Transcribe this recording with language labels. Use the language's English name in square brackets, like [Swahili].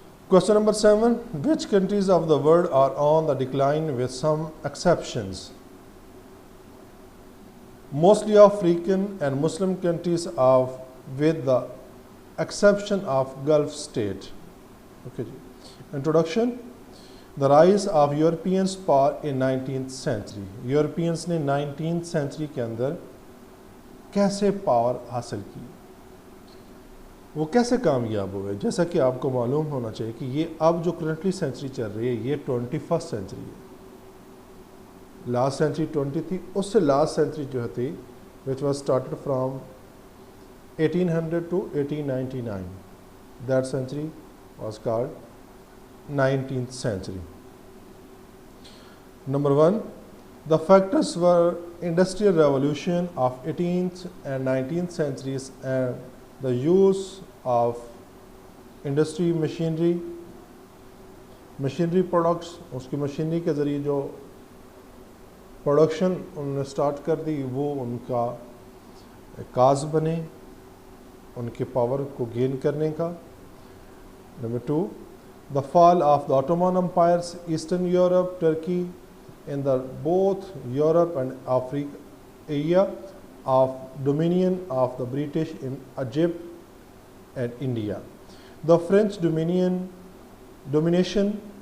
[English] Question number 7، which countries of the world are on the decline with some exceptions? Mostly African and Muslim countries with the exception of Gulf state. Okay. Introduction. The rise of Europeans power in 19th century. [Urdu] Europeans نے 19th century کے اندر کیسے power حاصل کی، وہ کیسے کامیاب ہوئے؟ جیسا کہ آپ کو معلوم ہونا چاہیے کہ یہ اب جو کرنٹلی سینچری چل رہی ہے یہ 21st سینچری ہے۔ لاسٹ سینچری 20 تھی، اس سے لاسٹ سینچری جو تھی [English] which was started from 1800 to 1899. That century was called 19th century. Number 1, the factors were industrial revolution of 18th and 19th centuries and the use of industry machinery products. [Urdu] اس کی machinery کے ذریعے جو production انہوں نے start کر دی وہ ان کا cause بنے ان کے پاور کو گین کرنے کا۔ [English] Number 2، the fall of the Ottoman empires eastern Europe Turkey in the both Europe and Africa area of dominion of the British in Egypt and India. The French domination